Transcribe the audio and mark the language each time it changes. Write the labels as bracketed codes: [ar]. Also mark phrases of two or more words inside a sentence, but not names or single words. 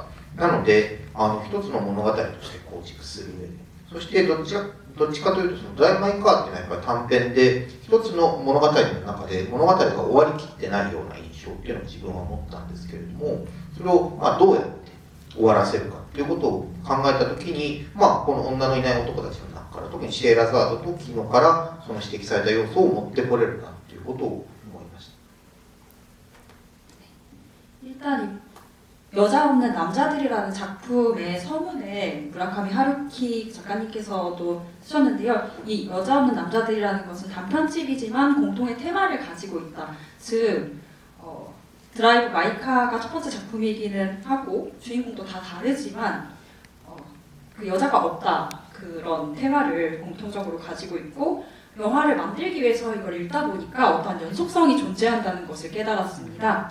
[ja] なので一つの物語として構築する上で、そしてどっちかというとそのドライブ・マイ・カーっていうのはやっぱり短編で一つの物語の中で物語が終わりきってないような印象っていうのを自分は持ったんですけれども、それをどうやって終わらせるかっていうことを考えたときに、この女のいない男たちの中から特にシェーラザードとキノからその指摘された要素を持ってこれるなっていうことを思いました。 [ko] 일단 여자 없는 남자들이라는 작품의 서문에 무라카미 하루키 작가님께서도 쓰셨는데요. 이 여자 없는 남자들이라는 것은 단편집이지만 공통의 테마를 가지고 있다. 즉 드라이브 마이카가 첫 번째 작품이기는 하고 주인공도 다 다르지만 그 여자가 없다 그런 테마를 공통적으로 가지고 있고 영화를 만들기 위해서 이걸 읽다 보니까 어떤 연속성이 존재한다는 것을 깨달았습니다.